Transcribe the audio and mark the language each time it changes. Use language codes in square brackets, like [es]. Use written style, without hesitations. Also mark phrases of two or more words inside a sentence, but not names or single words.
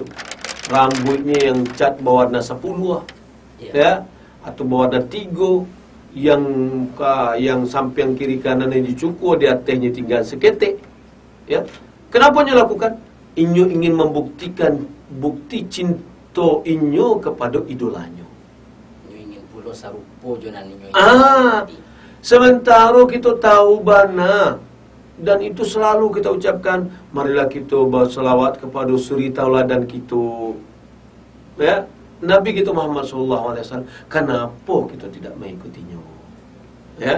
[id] Rambutnya yang cat berwarna 10 ya, atau berwarna 3, yang samping kiri kanan yang dicukur, di atasnya tinggal seketik. Ya. Kenapa inyo lakukan? Inyo ingin membuktikan bukti cinta inyo kepada idolanya. [min] Inyo ingin pula sarupo jonan inyo. [id] Sementara kita tahu bana Dan itu selalu kita ucapkan, marilah kita berselawat kepada suri tauladan kita. Ya, Nabi kita Muhammad SAW. Kenapa kita tidak mengikutinya? Ya.